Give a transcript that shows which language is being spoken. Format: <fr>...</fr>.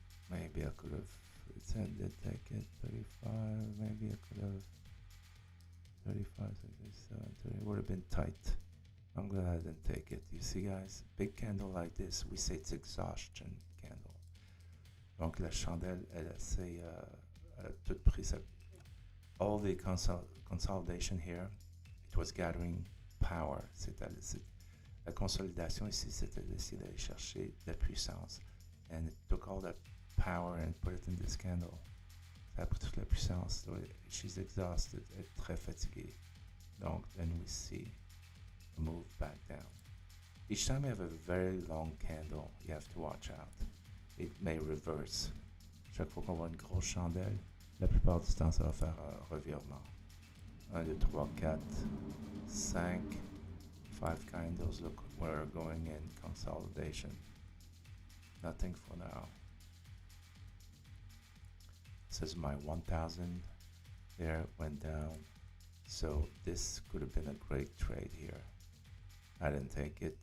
<en>Maybe I could have, it said did take it, 35, maybe I could have, 35, 67, 30, it would have been tight. I'm glad I didn't take it. You see guys, big candle like this, we say it's exhaustion candle.</en> <fr>Donc la chandelle, elle s'est tout pris ça.</fr> <en>All the consolidation here, it was gathering power.</en> <fr>La consolidation ici, c'était d'essayer d'aller chercher de la puissance.</fr> <en>And it took all that power and put it in this candle.</en> <fr>Ça a pris toute la puissance.</fr> <en>So she's exhausted,</en> <fr>elle est très fatiguée.</fr> <en>Donc, then we see a move back down. Each time you have a very long candle, you have to watch out. It may reverse.</en> <fr>Chaque fois qu'on voit une grosse chandelle, la plupart du temps, ça va faire un revirement.</fr> <en>1, 2, 3, 4, 5, 5 candles. Look, we're going in consolidation. Nothing for now. This is my 1000. There, went down. So this could have been a great trade here. I didn't take it.</en>